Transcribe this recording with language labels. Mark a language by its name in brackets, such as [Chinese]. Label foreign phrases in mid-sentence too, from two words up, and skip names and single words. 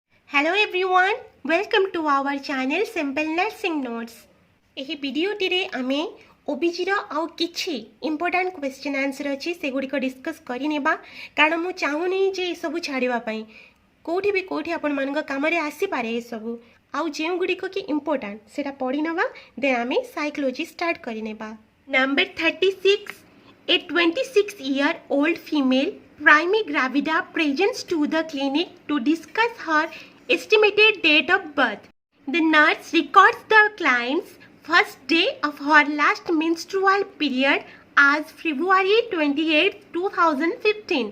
[English] Hello everyone, welcome to our channel Simple Nursing Notes. [Odia] ଏହି ଭିଡ଼ିଓଟିରେ ଆମେ OBGର ଆଉ କିଛି [English] important question answer [Odia] ଅଛି ସେଗୁଡ଼ିକ ଡିସ୍କସ୍ କରିନେବା କାରଣ ମୁଁ ଚାହୁଁନି ଯେ ଏସବୁ ଛାଡ଼ିବା ପାଇଁ କୋଉଠି ଆପଣମାନଙ୍କ କାମରେ ଆସିପାରେ ଏସବୁ ଆଉ ଯେଉଁଗୁଡ଼ିକ କି ଇମ୍ପୋର୍ଟାଣ୍ଟ ସେଇଟା ପଢ଼ିନେବା ଦେନ୍ ଆମେ [English] psychology start [Odia] କରିନେବା। ନମ୍ବର 36, [English] a 26-year-old female primary gravida presents to the clinic to discuss her estimated date of birth. The nurse records the client's first day of her last menstrual period as February 28, 2015.